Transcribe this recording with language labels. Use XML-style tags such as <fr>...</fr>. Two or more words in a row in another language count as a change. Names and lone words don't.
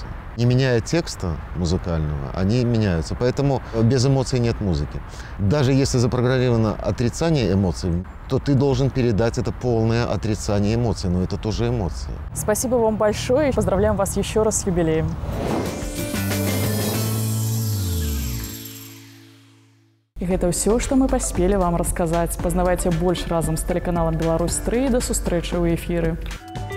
<ru>Не меняя текста музыкального, они меняются. Поэтому без эмоций нет музыки. Даже если запрограммировано отрицание эмоций, то ты должен передать это полное отрицание эмоций. Но это тоже эмоции. Спасибо вам большое. Поздравляем вас еще раз с юбилеем.</ru> <be>І гэта ўсё, што мы паспелі вам расказаць. Пазнавайце больш разам з тэлеканалам «Беларусь-3. Да сустрэчы ў эфіры.</be>